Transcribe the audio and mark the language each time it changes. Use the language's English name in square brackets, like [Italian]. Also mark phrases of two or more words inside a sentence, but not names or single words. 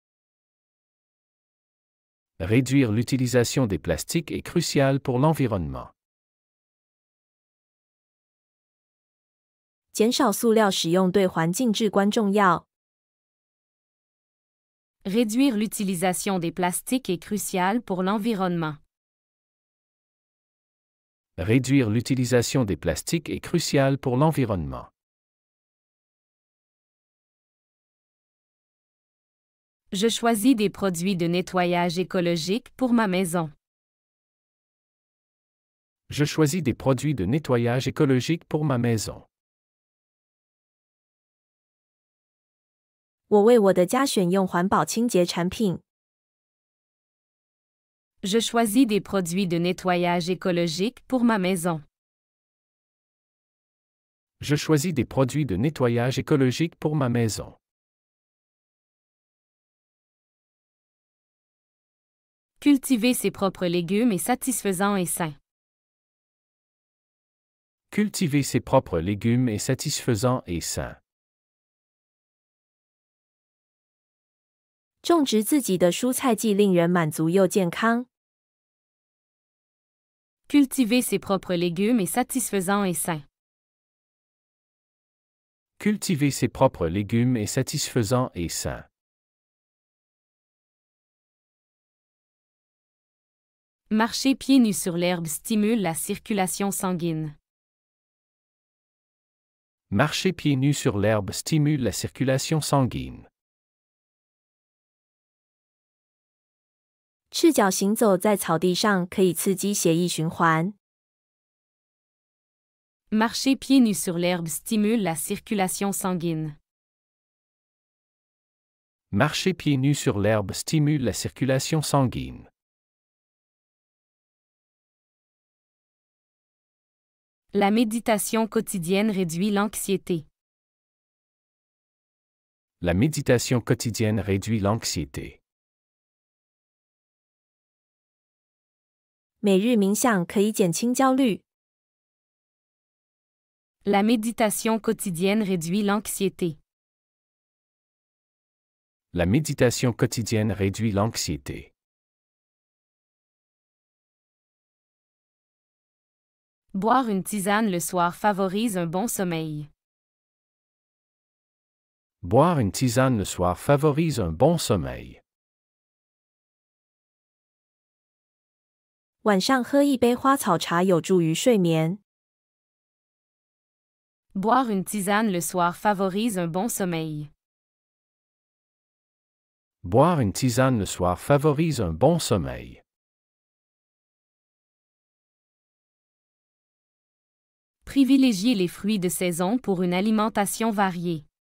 [French] Réduire l'utilisation des plastiques est crucial pour l'environnement. [Chinese] 减少塑料使用对环境至关重要。 [French] Réduire l'utilisation des plastiques est crucial pour l'environnement. Réduire l'utilisation des plastiques est crucial pour l'environnement. Je choisis des produits de nettoyage écologique pour ma maison. Je choisis des produits de nettoyage écologique pour ma maison. [Chinese] 我为我的家选用环保清洁产品。 [French] Je choisis des produits de nettoyage écologique pour ma maison. Je choisis des produits de nettoyage écologique pour ma maison. Cultiver ses propres légumes est satisfaisant et sain. Cultiver ses propres légumes est satisfaisant et sain. [Chinese] 种植自己的蔬菜既令人满足又健康。 [French] Cultiver ses propres légumes est satisfaisant et sain. Cultiver ses propres légumes est satisfaisant et sain. Marcher pieds nus sur l'herbe stimule la circulation sanguine. Marcher pieds nus sur l'herbe stimule la circulation sanguine. [Chinese] 赤脚行走在草地上可以刺激血液循环。 [French] Marcher pieds nus sur l'herbe stimule la circulation sanguine. Marcher pieds nus sur l'herbe stimule la circulation sanguine. La méditation quotidienne réduit l'anxiété. La méditation quotidienne réduit l'anxiété. [Chinese] 每日冥想可以减轻焦虑。 [French] La méditation quotidienne réduit l'anxiété. La méditation quotidienne réduit l'anxiété. Boire une tisane le soir favorise un bon sommeil. Boire une tisane le soir favorise un bon sommeil. [Chinese] 晚上喝一杯花草茶有助于睡眠。 [French] Boire une tisane le soir favorise un bon sommeil. Boire une tisane le soir favorise un bon sommeil. Privilégier les fruits de saison pour une alimentation variée.